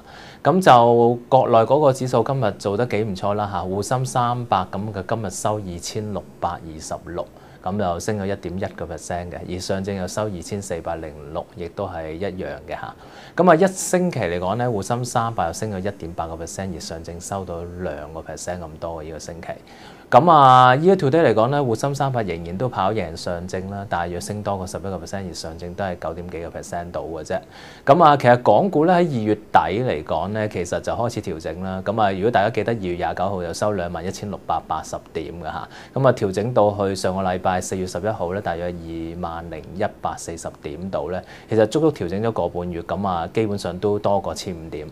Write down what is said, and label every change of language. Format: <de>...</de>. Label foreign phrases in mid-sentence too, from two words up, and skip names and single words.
<yue>咁就國內嗰個指數今日做得幾唔錯啦嚇，滬深300咁佢今日收2626。咁就升咗1.1%嘅，而上證又收2406，亦都係一樣嘅嚇。咁一星期嚟講咧，滬深300又升咗1.8%，而上證收到2% 咁多嘅呢個星期。咁</yue> <en>year to date</en> <yue>嚟講咧，滬深300仍然都跑贏上證啦，大約升多過11%，而上證都係9點幾個%到嘅啫。咁其實港股咧喺2月底嚟講咧，其實就開始調整啦。咁如果大家記得2月29號又收21,680點嘅嚇，咁調整到去上個禮拜4月11號咧，大約20,140點度咧，其實足足調整咗個半月，咁基本上都多過1,500點。</yue>